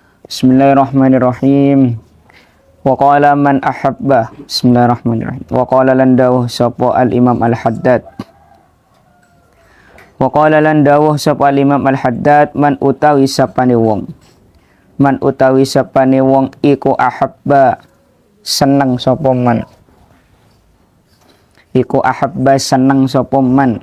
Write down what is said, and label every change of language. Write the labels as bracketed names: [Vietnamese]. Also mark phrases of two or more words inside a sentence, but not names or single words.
[Arabic] بسم الله الرحمن الرحيم. وقال من أحب. بسم الله الرحمن الرحيم. وقال [Javanese] lan dawuh sapa al-Imam Al-Haddad. [Arabic] وقال [Javanese] lan dawuh sapa al-Imam Al-Haddad man utawi sapane wong. Man utawi sapane wong iku ahabba seneng sapa man. Iku ahabba seneng sapa man.